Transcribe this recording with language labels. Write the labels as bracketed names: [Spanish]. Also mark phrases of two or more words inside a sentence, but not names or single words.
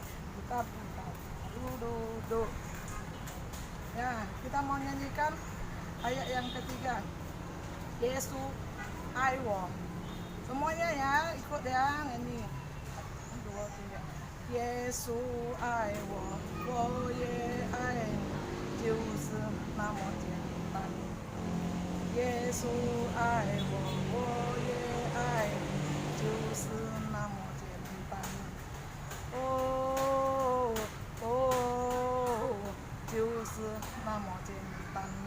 [Indonesian] Putar-putar, duduk. Ya, kita mau nyanyikan ayat yang ketiga. [English] Yesus I want. [Indonesian] Semuanya ya, ikut ya nyanyi. [English] 1, 2, 3. Yesus I want, [Chinese] 我也爱你，就是那么简单。耶稣爱我，我也爱你，就是那么简单。哦哦，就是那么简单。